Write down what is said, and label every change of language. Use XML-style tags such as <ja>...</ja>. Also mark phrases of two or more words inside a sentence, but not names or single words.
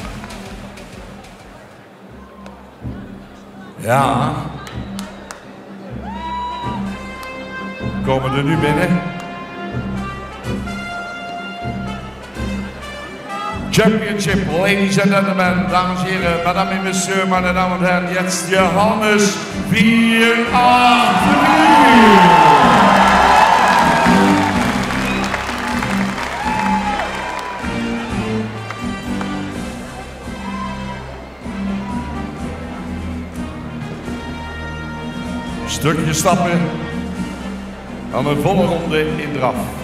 <nl>Ja. Komen er nu binnen.</nl> <en>Championship, ladies and gentlemen,</en> <nl>dames en heren,</nl> <fr>madame et monsieur,</fr> <de>meine Damen und Herren, jetzt Johannes 483.</de> <nl>Stukje stappen, dan een volle ronde in draf.</nl>